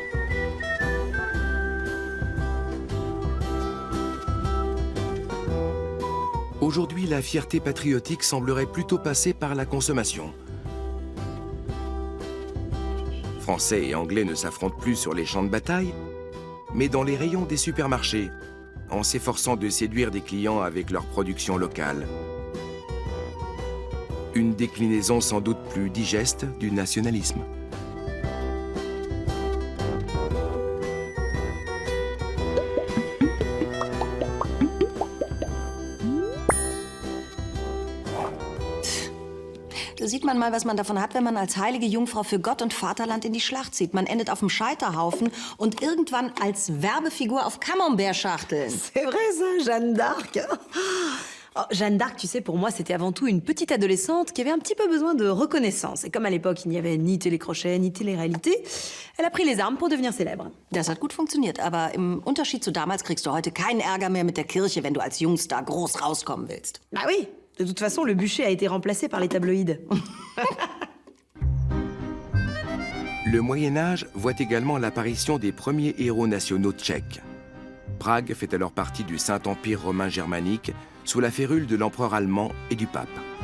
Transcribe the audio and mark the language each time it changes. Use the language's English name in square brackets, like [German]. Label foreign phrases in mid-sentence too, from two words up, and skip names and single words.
[French] Aujourd'hui, la fierté patriotique semblerait plutôt passer par la consommation. Français et Anglais ne s'affrontent plus sur les champs de bataille, mais dans les rayons des supermarchés, en s'efforçant de séduire des clients avec leur production locale. Une déclinaison sans doute plus digeste du nationalisme. [German] Da sieht man mal, was man davon hat, wenn man als heilige Jungfrau für Gott und Vaterland in die Schlacht zieht. Man endet auf dem Scheiterhaufen und irgendwann als Werbefigur auf Camembert-Schachteln. [French] C'est vrai ça, Jeanne d'Arc. Oh, Jeanne d'Arc, tu sais, pour moi, c'était avant tout une petite adolescente qui avait un petit peu besoin de reconnaissance. Et comme à l'époque, il n'y avait ni télécrochet, ni télé-réalité, elle a pris les armes pour devenir célèbre. [German] Das hat gut funktioniert, aber im Unterschied zu damals kriegst du heute keinen Ärger mehr mit der Kirche, wenn du als Jungstar groß rauskommen willst. [French] Ah oui, de toute façon, le bûcher a été remplacé par les tabloïds. Le Moyen-Âge voit également l'apparition des premiers héros nationaux tchèques. Prague fait alors partie du Saint-Empire romain germanique, sous la férule de l'empereur allemand et du pape.